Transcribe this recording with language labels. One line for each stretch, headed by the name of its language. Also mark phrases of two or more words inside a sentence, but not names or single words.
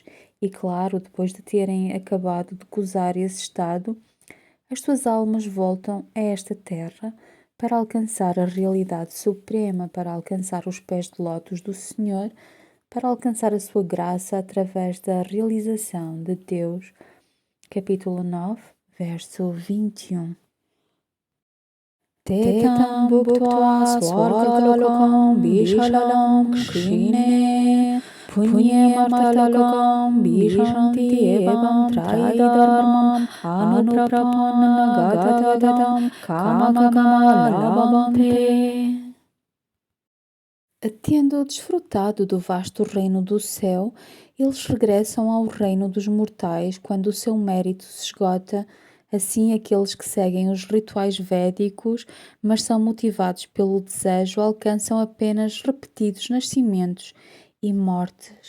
Portuguese: E claro, depois de terem acabado de gozar esse estado, as suas almas voltam a esta terra para alcançar a realidade suprema, para alcançar os pés de lótus do Senhor, para alcançar a sua graça através da realização de Deus. Capítulo 9, verso 21.
Sanskrit: ते तं भुक्त्वा स्वर्गलोकं विशालं क्षीणे पुण्ये मर्त्यलोकं विशन्ति एवं त्रयीधर्ममनुप्रपन्ना गतागतं कामकामा लभन्ते.
Portuguese: Tendo desfrutado do vasto reino do céu, eles regressam ao reino dos mortais quando o seu mérito se esgota. Assim, aqueles que seguem os rituais védicos, mas são motivados pelo desejo, alcançam apenas repetidos nascimentos e mortes.